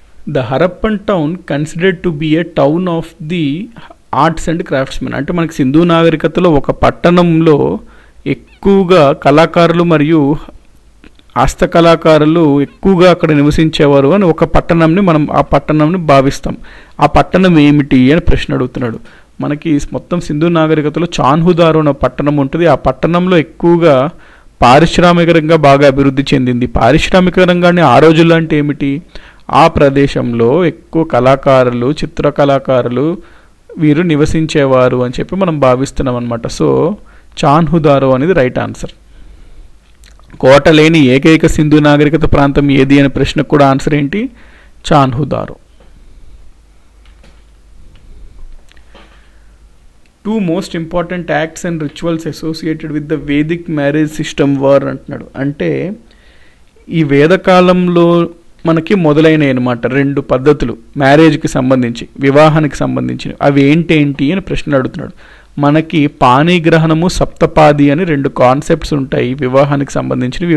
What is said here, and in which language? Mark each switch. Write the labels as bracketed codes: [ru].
[en] The Harappan town considered to be a town of the arts and craftsmen. [te] అంటే మనకి సింధు నాగరికతలో ఒక పట్టణంలో ఎక్కువగా కళాకారులు మరియు హస్తకళాకారులు ఎక్కువగా అక్కడ నివసించేవారు అని ఒక పట్టణంని మనం ఆ పట్టణంని భావిస్తాం. ఆ పట్టణం ఏమిటి అని ప్రశ్న అడుగుతున్నాడు. మనకి మొత్తం సింధు నాగరికతలో చాన్హుదారు అనే పట్టణం ఉంటుంది. ఆ పట్టణంలో ఎక్కువగా పారిశ్రామిక రంగం బాగా అభివృద్ధి చెందింది. పారిశ్రామిక రంగాన్ని ఆ రోజుల్లో అంటే ఏమిటి, ఆ ప్రదేశంలో ఎక్కువ కళాకారులు, చిత్రకళాకారులు వీరు నివసించేవారు అని చెప్పి మనం భావిస్తున్నాం అనమాట. సో చాన్హుదారో అనేది రైట్ ఆన్సర్. కోట లేని ఏకైక సింధు నాగరికత ప్రాంతం ఏది అనే ప్రశ్నకు కూడా ఆన్సర్ ఏంటి, Chanhudaro. [en] 2 most important acts and rituals associated with the Vedic marriage system were [te] అంటున్నాడు. అంటే ఈ వేదకాలంలో మనకి మొదలైనవి అనమాట 2 పద్ధతులు మ్యారేజ్కి సంబంధించి, వివాహానికి సంబంధించి. అవి ఏంటి అని ప్రశ్నలు అడుగుతున్నాడు. మనకి పాణిగ్రహణము, సప్తపాది అని 2 కాన్సెప్ట్స్ ఉంటాయి వివాహానికి సంబంధించినవి.